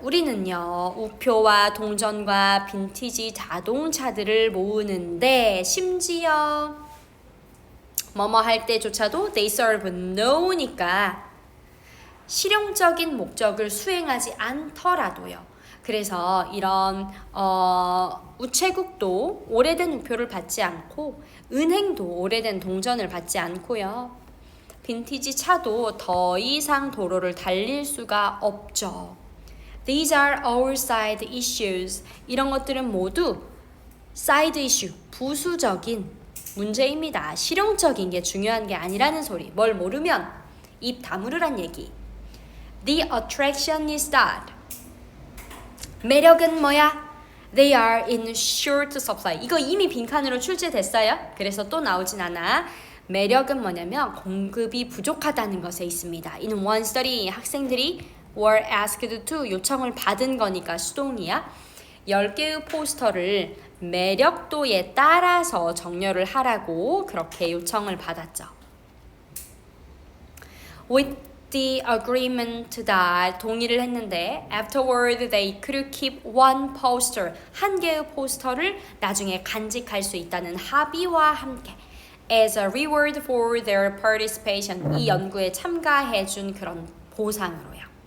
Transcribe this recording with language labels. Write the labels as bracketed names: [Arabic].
[Korean] 우리는요, 우표와 동전과 빈티지 자동차들을 모으는데 심지어 뭐뭐 할 때조차도 [English] they serve no [Korean] 니까 실용적인 목적을 수행하지 않더라도요. 그래서 이런 우체국도 오래된 우표를 받지 않고 은행도 오래된 동전을 받지 않고요. 빈티지 차도 더 이상 도로를 달릴 수가 없죠. [English] These are our side issues. [Korean] 이런 것들은 모두 side issue, 부수적인 문제입니다. 실용적인 게 중요한 게 아니라는 소리. 뭘 모르면 입 다무르란 얘기. [English] The attraction is that. 매력은 뭐야? They are in short supply. [Korean] 이거 이미 빈칸으로 출제됐어요. 그래서 또 나오진 않아. 매력은 뭐냐면 공급이 부족하다는 것에 있습니다. [English] In one study, [Korean] 학생들이 [English] were asked to [Korean] 요청을 받은 거니까 수동이야. 10개의 포스터를 매력도에 따라서 정렬을 하라고 그렇게 요청을 받았죠. With [English] the agreement that [Korean] 동의를 했는데 [English] afterward they could keep one poster [Korean] 한 개의 포스터를 나중에 간직할 수 있다는 합의와 함께 [English] as a reward for their participation [Korean] 이 연구에 참가해 준 그런 보상으로요.